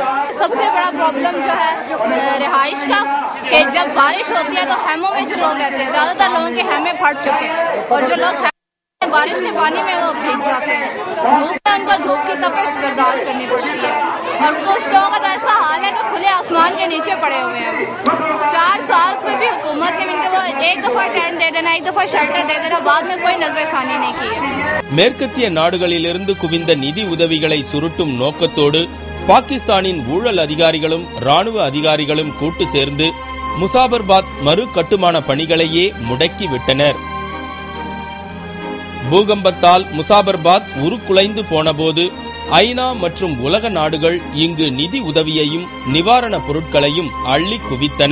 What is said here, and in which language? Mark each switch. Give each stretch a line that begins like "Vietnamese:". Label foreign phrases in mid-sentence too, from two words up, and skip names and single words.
Urdu: سب سے بڑا پرابلم جو ہے رہائش کا کہ جب بارش ہوتی ہے تو خیموں میں جو لوگ رہتے ہیں، زیادہ تر لوگوں کے خیمے پھٹ چکے ہیں اور جو لوگ بارش کے پانی میں وہ بھیگ جاتے ہیں. دھوپ میں ان کو دھوپ کی تپش برداشت کرنی پڑتی ہے اور کچھ لوگوں کا تو ایسا حال ہے کہ کھلے آسمان کے نیچے پڑے ہوئے ہیں. 4 سال میں بھی حکومت نے ان کو وہ ایک دفعہ ٹینٹ دے دینا، ایک دفعہ شیلٹر دے دینا، بعد میں کوئی نظرثانی نہیں کی ہے.
Tamil: மேற்கத்திய நாடுகளிலிருந்து குவிந்த நிதி உதவிகளை சுருட்டும் நோக்கத்தோடு பாகிஸ்தானின் ஊழல் அதிகாரிகளும் ராணுவ அதிகாரிகளும் கூட்டு சேர்ந்து முசாபர்பாத் மறு கட்டுமான பணிகளையே முடக்கிவிட்டனர். பூகம்பத்தால் முசாபர்பாத் உருக்குலைந்து போனபோது ஐநா மற்றும் உலக நாடுகள் இங்கு நிதி உதவியையும் நிவாரணப் பொருட்களையும் அள்ளி குவித்தன.